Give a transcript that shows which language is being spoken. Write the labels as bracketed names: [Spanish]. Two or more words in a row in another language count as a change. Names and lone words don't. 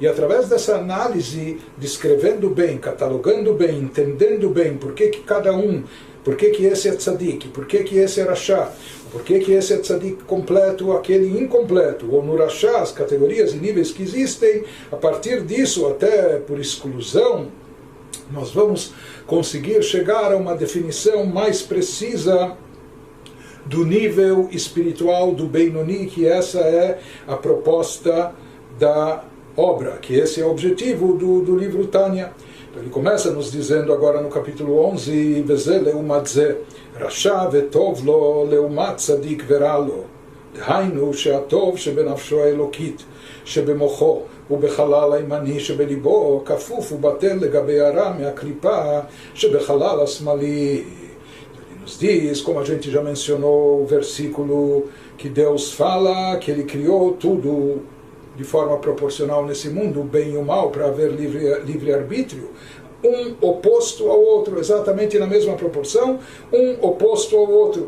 [Portuguese] através dessa análise, descrevendo bem, catalogando bem, entendendo bem por que cada um, por que esse é tzadik, por que esse é Rashá, por que esse é tzadik completo, aquele incompleto, ou no Rashá, as categorias e níveis que existem, a partir disso, até por exclusão, nós vamos conseguir chegar a uma definição mais precisa do nível espiritual do Beinoni, que essa é a proposta da obra, que esse é o objetivo do livro Tânia. Então ele começa nos dizendo agora no capítulo 11, [Hebrew] וזה לעומת זה רשע וטוב לו לעומת צדיק ורע לו, דהיינו שהטוב שבנפשו האלוקית, שבמוחו ובחלל הימני שבליבו, כפוף ובטל לגבי הרע מהקליפה שבחלל השמאלי. [Portuguese] Ele nos diz, como a gente já mencionou, o versículo que Deus fala, que Ele criou tudo de forma proporcional nesse mundo, o bem e o mal, para haver livre-arbítrio, um oposto ao outro, exatamente na mesma proporção, um oposto ao outro.